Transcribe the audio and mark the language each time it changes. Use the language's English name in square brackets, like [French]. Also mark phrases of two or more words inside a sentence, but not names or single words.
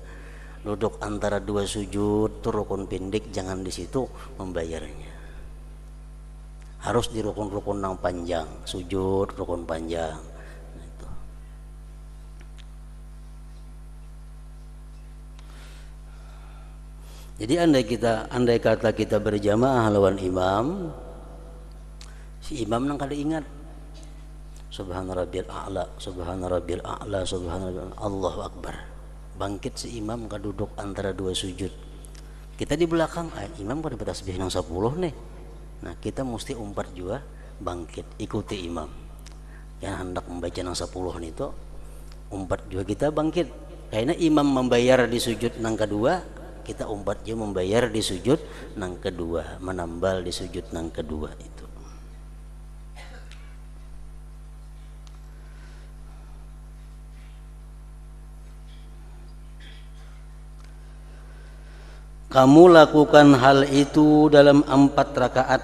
[Indonesian] Duduk antara 2 sujud itu rukun pendek, jangan di situ membayarnya. Harus di rukun-rukun yang panjang, sujud rukun panjang. [Banjar] Jadi andai kata kita berjamaah lawan imam, si imam nang kada ingat [Arabic] سبحان ربي الأعلى سبحان ربي الأعلى سبحان ربي الله أكبر. [Banjar] Bangkit si imam kaduduk antara 2 sujud. Kita di belakang, imam kada bertasbih nang 10 nih. Nah, kita mesti umpat juga bangkit, ikuti imam. Yang hendak membaca nang 10 itu, umpat juga kita bangkit. Karena imam membayar di sujud nang kedua, kita umpat juga membayar di sujud nang kedua, menambal di sujud nang kedua itu. [Indonesian] Kamu lakukan hal itu dalam 4 rakaat.